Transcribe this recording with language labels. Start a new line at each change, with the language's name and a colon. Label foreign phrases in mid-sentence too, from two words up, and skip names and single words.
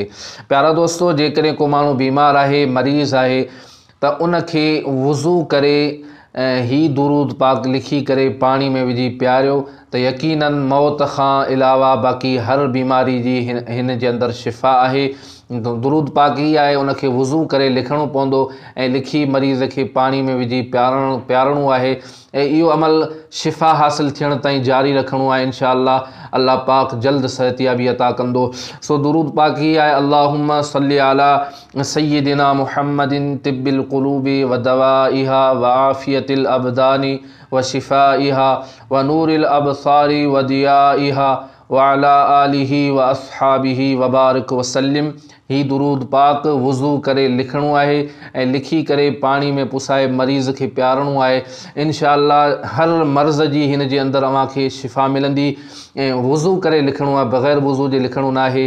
Sindhi: प्यारा दोस्तो, जेकॾहिं को माण्हू बीमार आहे, मरीज़ आहे, त उनखे वुज़ू करे ही दुरूद पाक लिखी करे पाणी में विझी पियारियो त यकीनन मौत खां अलावा बाक़ी हर बीमारी जी हिन जे अंदरि शिफ़ा आहे। दुरूद पाक ही आहे, उनखे वुज़ू करे लिखणो पवंदो ऐं लिखी मरीज़ खे पाणी में विझी पियारणो आहे। ऐं इहो अमल शिफ़ा हासिल थियण ताईं जारी रखणो आहे। इंशाअल्लाह अल्लाह पाक जल्द सहतियाबी अता कंदो। सो दुरूद पाक ही आहे,
Arabic: اللهم صل على سيدنا محمد طب القلوب ودوائها وعافية الأبدان وشفائها ونور الأبصار وضيائها وعلى آله وأصحابه وبارك وسلم.
Sindhi: ही दुरूद पाक वुज़ू करे लिखणो आहे ऐं लिखी करे पाणी में पुसाए मरीज़ खे पियारणो आहे। इंशाअल्लाह हर मर्ज़ जी हिन जे अंदरि अव्हांखे शिफ़ा मिलंदी। ऐं वुज़ू करे लिखणो आहे, बग़ैर वुज़ू जे लिखणो न आहे।